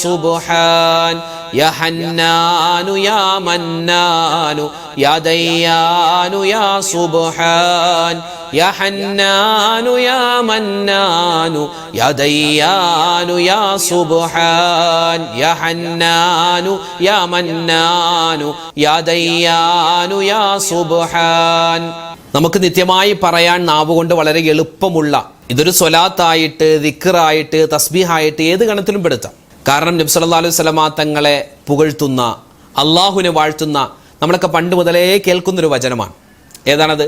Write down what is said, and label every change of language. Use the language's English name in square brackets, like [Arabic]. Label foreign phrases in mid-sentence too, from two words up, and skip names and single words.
[Arabic] سبحان يا حنان يا منان يا ديان يا سبحان يا حنان يا منان يا ديان يا سبحان يا حنان يا منان يا ديان يا سبحان. [Malayalam] നമുക്ക് നിത്യമായി പറയാൻ നാവുകൊണ്ട് വളരെ എളുപ്പമുള്ള ഇതൊരു സ്വലാത്തായിട്ട് ദിക്റായിട്ട് തസ്ബീഹായിട്ട് ഏത് ഗണത്തിലും പെടുത്താം. കാരണം നബി [Arabic] صلى الله عليه وسلم [Malayalam] തങ്ങളെ പുകഴ്ത്തുന്ന അള്ളാഹുവിനെ വാഴ്ത്തുന്ന നമ്മളൊക്കെ പണ്ട് മുതലേ കേൾക്കുന്നൊരു വചനമാണ്. ഏതാണത്?